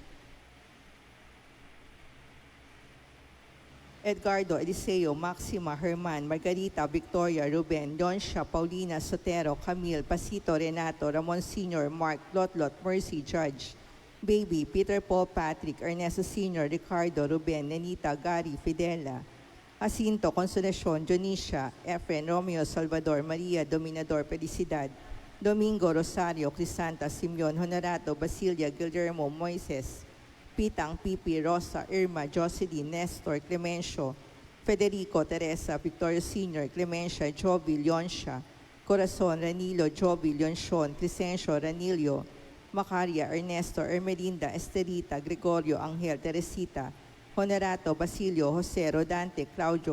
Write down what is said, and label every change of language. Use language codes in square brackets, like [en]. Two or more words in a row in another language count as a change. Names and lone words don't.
[tl] Edgardo, Eliseo, Maxima, Herman, Margarita, Victoria, Ruben, Leoncia, Paulina, Sotero, Camille, Pasito, Renato, Ramon Sr., Mark, Lotlot, Mercy, Judge, Baby, Peter Paul Patrick, Ernesto Sr., Ricardo, Ruben, Nenita, Gary, Fidela, Jacinto, Consolacion, Dionisha, Efren, Romeo, Salvador, Maria, Dominador, Felicidad, Domingo, Rosario, Crisanta, Simeon, Honorato, Basilia, Guillermo, Moises, Pitang, Pipi, Rosa, Irma, Jocelyn, Nestor, Clemencio, Federico, Teresa, Victorio Sr., Clemencia, Jovi, Leoncia, Corazon, Ranilo, Jovi, Leoncion, Crescencio, Ranilio, Macaria, Ernesto, Ermelinda, Estelita, Gregorio, Angel, Teresita, Honorato, Basilio, Jose, Rodante, Claudio,